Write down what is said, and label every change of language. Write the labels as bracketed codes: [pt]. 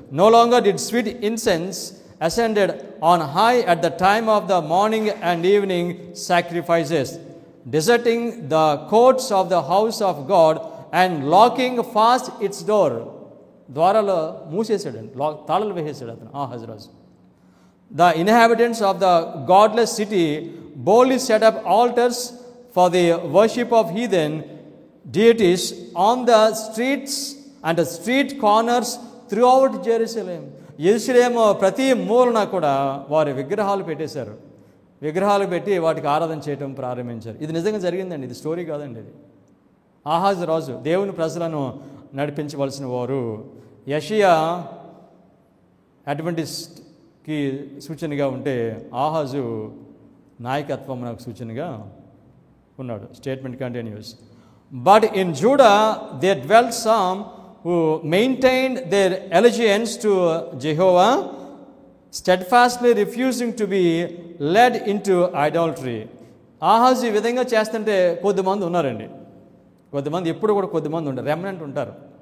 [en] No longer did sweet incense ascended on high at the time of the morning and evening sacrifices, deserting the courts of the house of God and locking fast its door. [te] ద్వారాలు మూసేసాడు, తాళాలు వేసేసాడు అతను ఆహాజరాజు. [en] The inhabitants of the godless city boldly set up altars for the worship of heathen deities on the streets and the street corners throughout Jerusalem. [te] యెరూషలేము ప్రతి మూలన కూడా వారి విగ్రహాలు పెట్టేశారు. విగ్రహాలు పెట్టి వాటికి ఆరాధన చేయడం ప్రారంభించారు. ఇది నిజంగా జరిగిందండి, ఇది స్టోరీ కాదండి. ఇది ఆహాజు రాజు దేవుని ప్రజలను నడిపించవలసిన వారు. యెషయా అడ్వెంటిస్ట్కి సూచనగా ఉంటే ఆహాజు నాయకత్వం నాకు సూచనగా ఉన్నాడు. [en] Statement continues. But in Judah there dwelt some who maintained their allegiance to Jehovah, steadfastly refusing to be led into idolatry. [te] ఆహాజు ఈ విధంగా చేస్తుంటే కొద్దిమంది ఉన్నారండి. కొద్దిమంది ఎప్పుడు కూడా కొద్దిమంది ఉంటారు, రెమనెంట్ ఉంటారు.